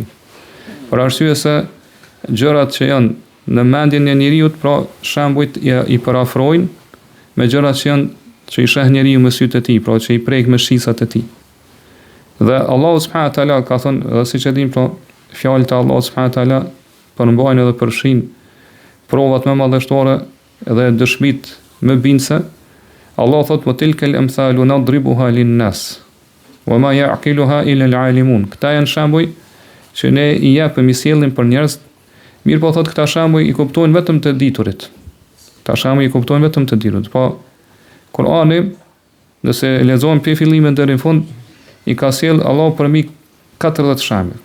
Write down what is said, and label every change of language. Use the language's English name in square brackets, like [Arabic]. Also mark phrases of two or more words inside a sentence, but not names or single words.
[Albanian] Për arsye se gjërat që janë në mendjen e njeriu, pra shembujt i parafrojnë me gjërat që i sheh njeriu me sytë e tij, pra që i prek me shisat e tij. Dhe Allahu [Arabic] سبحانه وتعالى [Albanian] ka thënë, siç e dim, pra fjalët e Allahut [Arabic] سبحانه وتعالى [Albanian] përmbajnë edhe përfshin provat më madhështore dhe dëshmitë më bindse. [Arabic] Allah thot وتلك الأمثال نضربها للناس وما يعقلها إلا العالمون. [Albanian] Këta janë shembuj që ne i japim, i sjellim për njerëz, mirë po thot këta shembuj i kuptojnë vetëm të diturit. Këta shembuj i kuptojnë vetëm të diturit. Po Kur'ani, nëse lexojmë pe fillimin deri në fund, i ka sjell Allah për mi 40 shembuj.